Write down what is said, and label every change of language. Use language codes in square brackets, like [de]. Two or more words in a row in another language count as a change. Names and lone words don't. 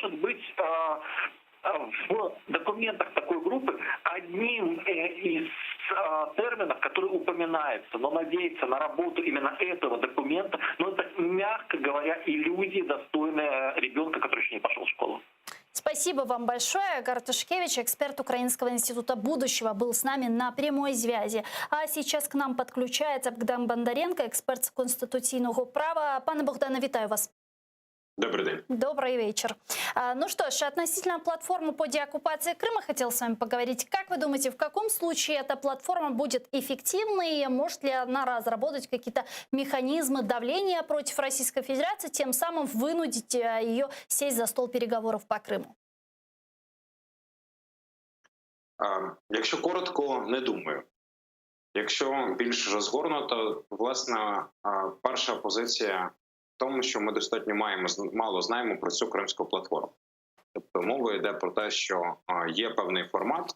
[ru] Будапештский меморандум может быть в документах такой группы одним из терминов, который упоминается, но надеяться на работу именно этого документа, но это, мягко говоря, иллюзии, достойные ребенка, который еще не пошел в школу. Спасибо вам большое. Агар Тышкевич, эксперт Украинского института будущего, был с нами на прямой связи. А сейчас к нам подключается Богдан Бондаренко, эксперт [uk] з конституційного права. Пане Богдане, вітаю вас. [ru] Добрый день. Добрый вечер. Ну что ж, относительно платформы по деоккупации Крыма хотел с вами поговорить. Как вы думаете, в каком случае эта платформа будет эффективной? Может ли она разработать какие-то механизмы давления против Российской Федерации, тем самым вынудить ее сесть за стол переговоров по Крыму? [uk] Якщо коротко, не думаю. Якщо більш розгорнуто, власне, перша позиція в тому, що ми достатньо мало знаємо про цю кримську платформу. Тобто мова йде про те, що є певний формат.